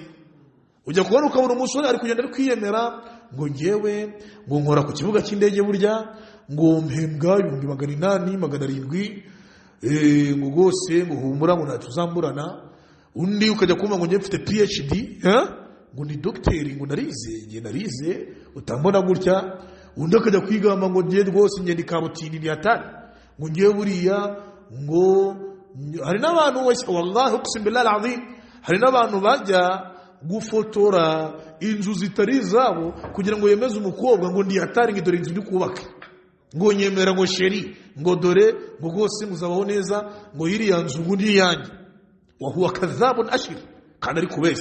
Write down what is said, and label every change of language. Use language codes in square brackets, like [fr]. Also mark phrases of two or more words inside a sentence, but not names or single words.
[rw] Ujya kubona ukabona umusore ari kugenda ari kwiyemera ngo ngewe ngo nkora ku kibuga cy'indege burya ngo mpembwa 800 700 ngo gose ngo humura ngo natuzamburana. Undi ukajya kumva ngo ngiye mfite PhD ngo ni docteur ngo narize utambona gutya. Undi akajya kwigamba ngo ngiye rwose ngende kabutini ni atari ngo ngiye buriya ngo hari n'abantu [ar] والله أقسم بالله العظيم, [rw] hari n'abantu bajya gufotora inzu zitari zabo kugira ngo yemeze umukobwa ngo ndi atari ngo dore inzu ndi kubaka ngo nyemera ngo sheri ngo dore ngo gose muzabaho neza ngo iriya nzu ngo ndi yanjye. [ar] وهو كذاب أشر, [rw] kandi ari kubeza.